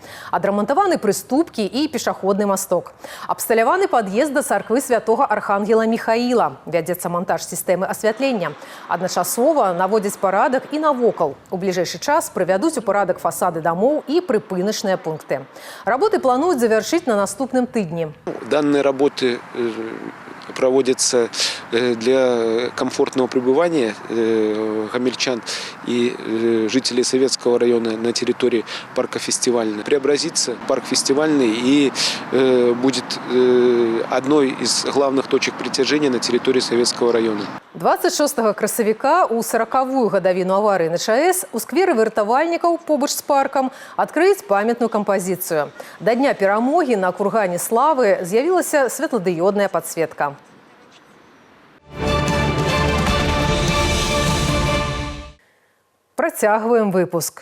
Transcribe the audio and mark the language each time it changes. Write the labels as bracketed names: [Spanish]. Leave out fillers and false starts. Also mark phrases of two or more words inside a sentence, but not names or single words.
[Belarusian] Адрамантаваны прыступкі і пешаходны масток. Абсталяваны пад'езд да царквы святога архангела Міхаіла. Вядзецца монтаж сістэмы асвятлення. Адначасова наводзяць парадак і навокал. У бліжэйшы час прывядуць у парадак фасады дамоў і прыпыначныя пункты. Работы плануюць завяршыць на наступным тыдні. [Russian] Данные работы проводятся для комфортного пребывания гомельчан и жителей Советского района на территории парка Фестивальный. Преобразится парк Фестивальный и будет одной из главных точек притяжения на территории Советского района. [Belarusian] 26 красавіка у 40-ю гадавіну аварыі на ЧАЭС у скверы выратавальнікаў побач з паркам адкрыць памятную кампазіцыю. Да дня перамогі на кургане славы з'явілася светладыёдная падсветка. Працягваем выпуск.